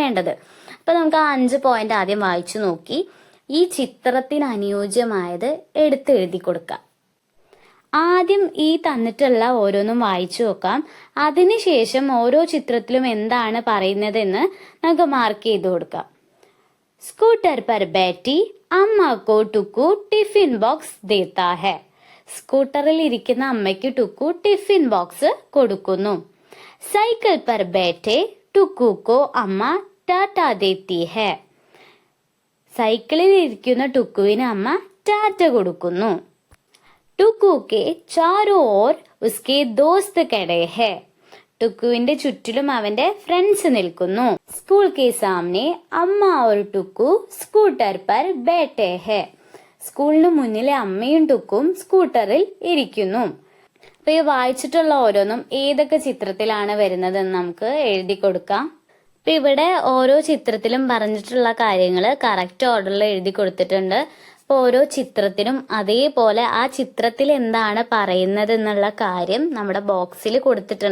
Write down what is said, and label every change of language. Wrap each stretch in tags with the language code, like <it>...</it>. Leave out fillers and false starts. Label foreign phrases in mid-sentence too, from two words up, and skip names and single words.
<ml>അപ്പൊ നമുക്ക് ആ 5 പോയിന്റ് ആദ്യം വായിച്ചു നോക്കി. ഈ ചിത്രത്തിന് അനുയോജ്യമായത് എടുത്തെഴുതി കൊടുക്കാം. ആദ്യം ഈ തന്നിട്ടുള്ള ഓരോന്നും വായിച്ചു നോക്കാം. അതിനുശേഷം ഓരോ ചിത്രത്തിലും എന്താണ് പറയുന്നതെന്ന് നമുക്ക് മാർക്ക് ചെയ്ത് കൊടുക്കാം.</ml> <hi>സ്കൂട്ടർ पर बैठी അമ്മ को टुकू</hi> <en>tiffin box</en> <hi>देता है.</hi> <ml>സ്കൂട്ടറിൽ ഇരിക്കുന്ന അമ്മയ്ക്ക് ടുക്കു</ml> <en>tiffin box</en> <ml>കൊടുക്കുന്നു.</ml> <hi>സൈക്കിൾ पर बैठे टुकू को</hi> <ml>അമ്മ ടാറ്റാ</ml> <hi>देती है.</hi> <ml>സൈക്കിളിൽ ഇരിക്കുന്ന ടുക്കുവിന് അമ്മ ടാറ്റ കൊടുക്കുന്നു.</ml> <hi>टुकू के चारों ओर उसके दोस्त खड़े हैं.</hi> <ml>ടുക്കുവിന്റെ ചുറ്റിലും അവന്റെ ഫ്രണ്ട്സ് നിൽക്കുന്നു.</ml> <hi>സ്കൂൾ के सामने അമ്മ और टुकू स्कूटर पर बैठे हैं.</hi> <ml>സ്കൂളിന് മുന്നിലെ അമ്മയും ടുക്കും സ്കൂട്ടറിൽ ഇരിക്കുന്നു. അപ്പൊ ഈ വായിച്ചിട്ടുള്ള ഓരോന്നും ഏതൊക്കെ ചിത്രത്തിലാണ് വരുന്നതെന്ന് നമുക്ക് എഴുതി കൊടുക്കാം. അപ്പൊ ഇവിടെ ഓരോ ചിത്രത്തിലും പറഞ്ഞിട്ടുള്ള കാര്യങ്ങൾ</ml> <en>correct orderിൽ</en> <ml>എഴുതി കൊടുത്തിട്ടുണ്ട്. അപ്പോൾ ഓരോ ചിത്രത്തിനും അതേപോലെ ആ ചിത്രത്തിൽ എന്താണ് പറയുന്നത് എന്നുള്ള കാര്യം നമ്മുടെ ബോക്സിൽ കൊടുത്തിട്ടുണ്ട്.</ml>